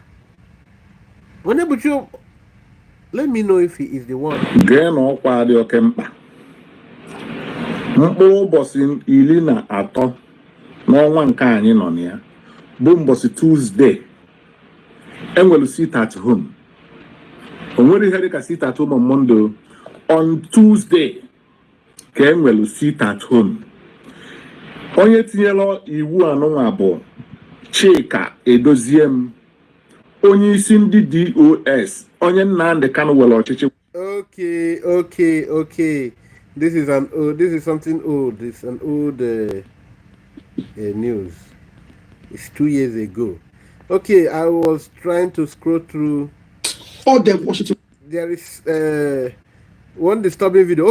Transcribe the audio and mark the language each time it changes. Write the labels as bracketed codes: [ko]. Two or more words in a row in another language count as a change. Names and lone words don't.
[en] Whenever you let me know if he is the one. [ig] Mkpụrụ ụbọchị 13 n'ọnwa nke anyị nọ na ya bụ ụbọchị Tuesday enwere [en] sit at home. [ig] O nwere ihe dịka [en] sit at home on Monday. On Tuesday [ig] ka enwere [en] sit at home. [ig] Onye tinyela iwu anụnwa bụ Chika Edoziem, onye isi ndị DOS, onye Nnamdi Kanu were ọchịchị. [en] Okay. This is something old. It's an old news. It's 2 years ago. Okay, I was trying to scroll through. All them Washington. There is one disturbing video.